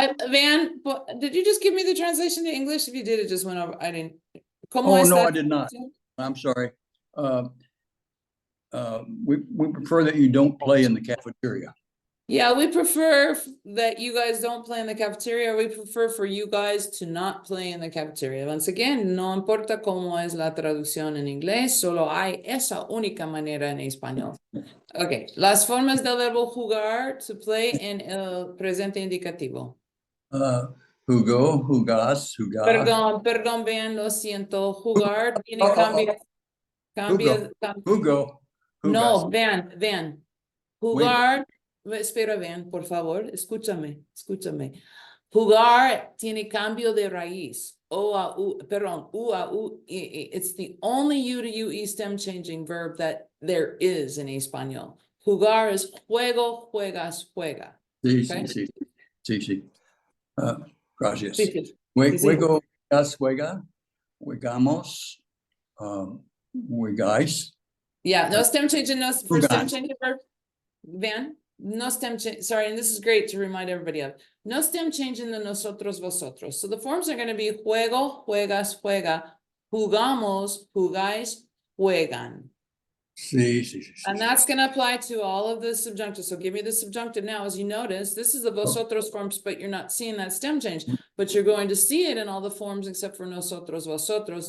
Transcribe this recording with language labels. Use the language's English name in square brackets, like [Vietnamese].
[English] Van, did you just give me the translation to English? If you did, it just went over. I didn't. Oh, no, I did not. I'm sorry. We prefer that you don't play in the cafeteria. Yeah, we prefer that you guys don't play in the cafeteria. We prefer for you guys to not play in the cafeteria. Once again, [Spanish] no importa cómo es la traducción en inglés, solo hay esa única manera en español. Okay, las formas del verbo jugar, [English] to play, [Spanish] en el presente indicativo. Jugo, jugás, jugás. Perdón, vean, lo siento. Jugar tiene cambia. Jugo. No, vean. Jugar, espera, vean, por favor, escúchame. Jugar tiene cambio de raíz. O a u, perdón, u a u. [English] It's the only u to ue stem changing verb that there is in español. Jugar is juego, juegas, juega. [Spanish] Sí, [English] Okay. [Spanish] sí, sí, sí, sí. Gracias. Sí, sí. Sí, sí. Juego, juega, jugamos, jugáis. [English] Yeah, no stem changing, no for stem [Spanish] Jugar. [English] changing verb. Van, no stem change. Sorry, and this is great to remind everybody of. No stem changing the nosotros, vosotros. So the forms are going to be juego, juegas, juega, jugamos, jugáis, juegan. [Spanish] Sí, sí, sí, sí. [English] And that's going to apply to all of the subjunctives. So give me the subjunctive now. As you notice, this is the vosotros forms, but you're not seeing that stem change. But you're going to see it in all the forms except for nosotros, vosotros.